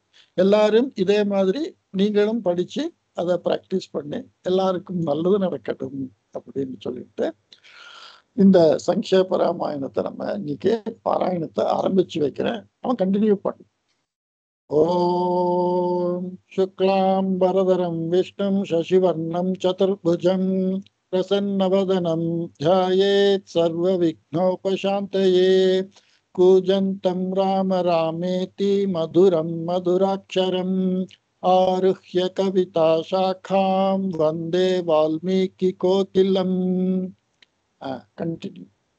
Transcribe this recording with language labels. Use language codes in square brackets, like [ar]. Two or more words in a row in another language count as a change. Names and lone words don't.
[ta] எல்லாரும் இதே மாதிரி நீங்களும் படிச்சு அதை பிராக்டிஸ் பண்ணி எல்லாருக்கும் நல்லது நடக்கட்டும் அப்படின்னு சொல்லிட்டு இந்த சங்கேப ராமாயணத்தை நம்ம இன்னைக்கு பாராயணத்தை ஆரம்பிச்சு வைக்கிறேன். அவன் கண்டினியூ பண்ணு. [sa] ॐ शुक्लां वरधरं विष्णुं शशिवर्णं चतुर्भुजं प्रसन्नवदनं ध्यायेत् सर्व विघ्नोपशान्तये कूजन्तं राम रामेति मधुरं मधुराक्षरम् आरुह्य कविता शाखां वन्दे वाल्मीकि कोकिलम्. [ta] कंटिन्यू.